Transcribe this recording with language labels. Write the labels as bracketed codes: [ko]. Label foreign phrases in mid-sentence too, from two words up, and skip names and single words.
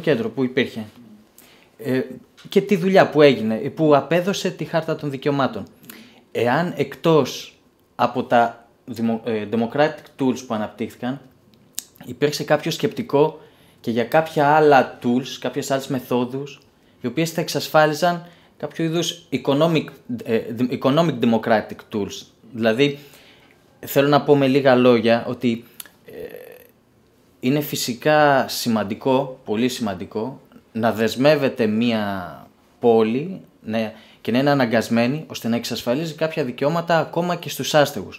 [el] κέντρο που υπήρχε και τη δουλειά που έγινε, που απέδωσε τη χάρτα των δικαιωμάτων, εάν εκτός από τα [en] democratic tools [el] που αναπτύχθηκαν υπήρξε κάποιο σκεπτικό και για κάποια άλλα tools, κάποιες άλλες μεθόδους οι οποίες θα εξασφάλιζαν κάποιο είδους [en] economic democratic tools. [el] Δηλαδή, θέλω να πω με λίγα λόγια ότι είναι φυσικά σημαντικό, πολύ σημαντικό, να δεσμεύεται μία πόλη και να είναι αναγκασμένη ώστε να εξασφαλίζει κάποια δικαιώματα ακόμα και στους άστεγους.